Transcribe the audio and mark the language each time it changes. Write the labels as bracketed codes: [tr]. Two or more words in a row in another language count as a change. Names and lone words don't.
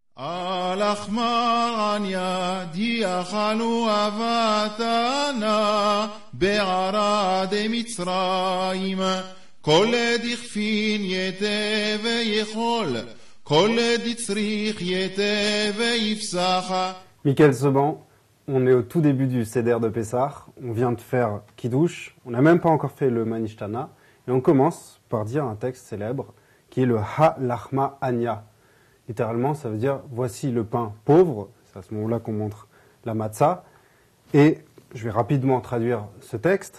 [arc] הא לחמא עניא די אכלו אבהתנא בארעא דמצרים כל דכפין ייתי ויכול כל דצריך ייתי ויפסח. [fr] Michael Seban, on est au tout début du Seder de Pessah, on vient de faire Kiddush, on n'a même pas encore fait le Manishtana, et on commence par dire un texte célèbre qui est le Ha Lachma Anya. Littéralement, ça veut dire « voici le pain pauvre », c'est à ce moment-là qu'on montre la matzah, et je vais rapidement traduire ce texte.